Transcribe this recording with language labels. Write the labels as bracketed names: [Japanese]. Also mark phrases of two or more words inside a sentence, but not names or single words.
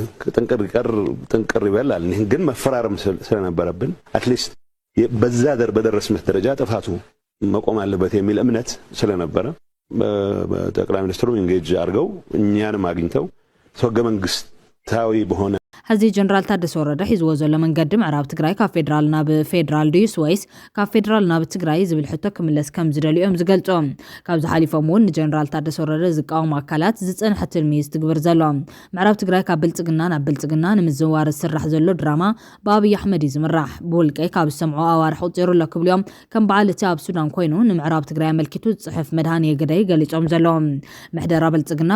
[Amharic] ጥንቅር ይበላል። ይሄን ግን መፈራረም ስለነበረብን አትሊስት በዛ በደረስነት ደረጃ ጥፋቱ መቆም አለበት የሚል እምነት ስለነበረ በጠቅላይ ሚኒስትሩ ኢንጌጅ አድርገው እኛንም አግኝተው ህገ መንግስታዊ በሆነ [Tigrinya] ሕዚ ጀነራል ታደሰ ወረደ ሒዝዎ ዘሎ መንገዲ ምዕራብ ትግራይ ካብ ፌደራል ናብ ፌደራል ድዩስ ወይስ ካብ ፌደራል ናብ ትግራይ ዝብል ሕቶ ክምለስ ከም ዝደልዮም ዝገልጾም ካብዚ ሓሊፎም እውን ንጀነራል ታደሰ ወረደ ዝቃወሙ ኣካላት ዝጸንሐ ትልሚ ዝትግበር ዘሎ ምዕራብ ትግራይ ካብ ብልጽግና ናብ ብልጽግና ንምዝዋር ዝስራሕ ዘሎ ድራማ ብኣብይ ኣሕመድ ዝምራሕ ብውልቀይ ካብ ዝሰምዖ ኣዋርሕ ቁፂሩ ኣሎ ክብልዮም ከም በዓል እቲ ኣብ ሱዳን ኮይኑ ንምዕራብ ትግራይ ኣመልኪቱ ዝጽሕፍ መድሃን የገዳይ ገሊጾም ዘለዎም ምሕደራ ብልጽግና